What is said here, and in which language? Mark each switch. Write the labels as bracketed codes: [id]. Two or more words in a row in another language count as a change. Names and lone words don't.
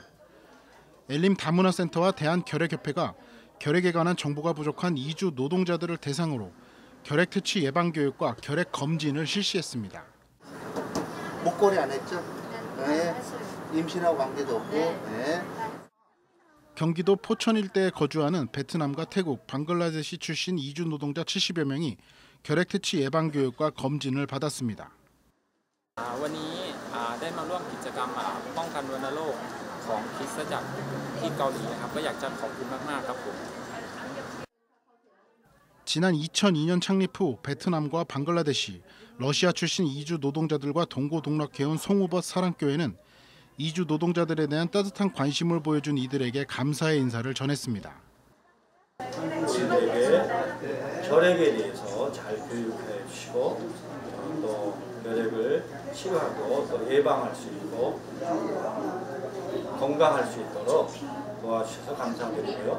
[ko] 엘림 다문화센터와 대한결핵협회가 결핵에 관한 정보가 부족한 이주 노동자들을 대상으로 결핵 퇴치 예방 교육과 결핵 검진을 실시했습니다. 목걸이 안 했죠? 네. 임신하고 관계도 없고. 네. 경기도 포천 일대에 거주하는 베트남과 태국, 방글라데시 출신 이주 노동자 70여 명이 결핵퇴치 예방 교육과 검진을 받았습니다. [th] วันนี้ได้มาร่วมกิจกรรมป้องกันวัณโรคของคริสตจักรที่เกาหลีนะครับก็อยากจะขอบคุณมากๆครับผม [ko] 지난 2002년 창립 후 베트남과 방글라데시, 러시아 출신 이주 노동자들과 동고동락해온 송우벗 사랑교회는 이주 노동자들에 대한 따뜻한 관심을 보여준 이들에게 감사의 인사를 전했습니다. 우리들에게 결핵에 대해서 잘 교육해 주시고 또 결핵을 치료하고 또 예방할 수 있고 건강할 수 있도록 도와주셔서 감사드리고요.